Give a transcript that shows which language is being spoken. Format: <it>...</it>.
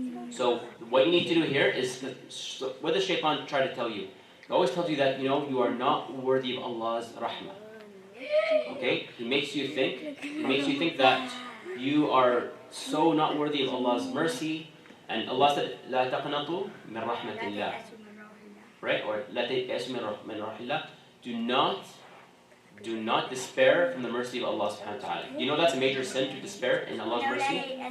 <en>So what you need to do here is, what does Shaitan try to tell you? He always tells you that, you are not worthy of Allah's rahmah. Okay? He makes you think that you are so not worthy of Allah's mercy. And Allah said,</en> <ar>لا تقنطوا من رحمة الله.</ar> <en>Right? Or</en> <ar>لا تيأسوا من رحمة الله.</ar> <en>Do not despair from the mercy of Allah subhanahu wa ta'ala. You know that's a major sin, to despair in Allah's mercy?</en>